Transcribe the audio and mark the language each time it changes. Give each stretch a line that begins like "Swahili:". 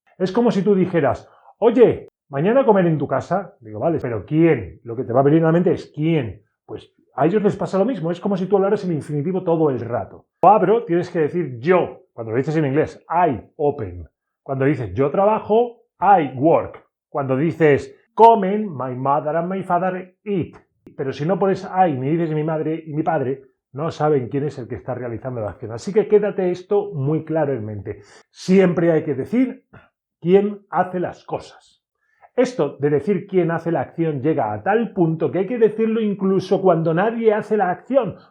Spanish: Es como si tú dijeras, oye, mañana comer en tu casa. Digo, vale, pero ¿quién? Lo que te va a venir a la mente es ¿quién? Pues a ellos les pasa lo mismo, es como si tú hablaras en infinitivo todo el rato. Cuando abro, tienes que decir yo. Cuando lo dices en inglés,
English: I open.
Spanish: Cuando dices yo trabajo,
English: I work.
Spanish: Cuando dices comen,
English: my mother and my father eat.
Spanish: Pero si no pones I ni dices mi madre y mi padre, no saben quién es el que está realizando la acción. Así que quédate esto muy claro en mente. Siempre hay que decir quién hace las cosas. Esto de decir quién hace la acción llega a tal punto que hay que decirlo incluso cuando nadie hace la acción.